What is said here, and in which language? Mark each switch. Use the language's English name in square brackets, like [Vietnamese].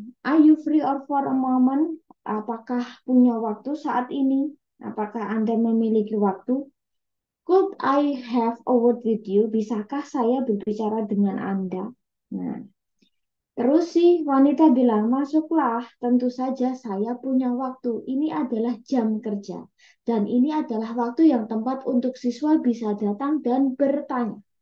[English] Are you free or for a moment? [Indonesian] Apakah punya waktu saat ini? Apakah Anda memiliki waktu? [English] Could I have a word with you? [Indonesian] Bisakah saya berbicara dengan Anda? Nah, terus si wanita bilang, masuklah. Tentu saja saya punya waktu. Ini adalah jam kerja. Dan ini adalah waktu yang tepat untuk siswa bisa datang dan bertanya.